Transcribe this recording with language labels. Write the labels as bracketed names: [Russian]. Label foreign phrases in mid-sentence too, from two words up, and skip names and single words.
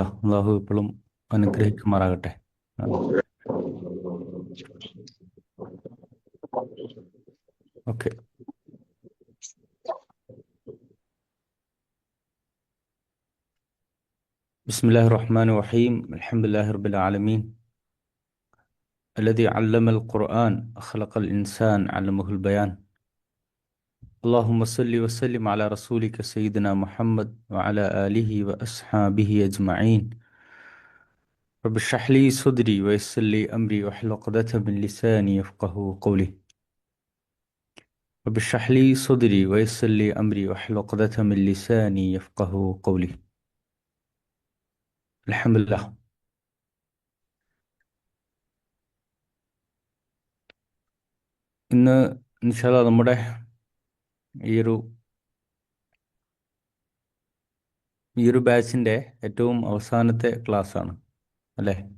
[Malayalam] അള്ളാഹു എപ്പോഴും അനുഗ്രഹിക്കുമാറാകട്ടെ. ഓക്കെ. [Arabic] بسم الله الرحمن الرحيم. الحمد لله رب العالمين. الذي علم القرآن خلق الإنسان علمه البيان. اللهم صل وسلم على رسولك سيدنا محمد وعلى آله وأصحابه أجمعين. رب اشرح لي صدري ويسر لي أمري واحلل عقدة من لساني يفقهوا قولي. رب اشرح لي صدري ويسر لي أمري واحلل عقدة من لساني يفقهوا قولي. الحمد لله. [Malayalam] ഇന്ന് [Arabic] إن شاء الله [Malayalam] നമ്മുടെ ഈ ഒരു ബാച്ചിൻ്റെ ഏറ്റവും അവസാനത്തെ ക്ലാസ് ആണ് അല്ലേ?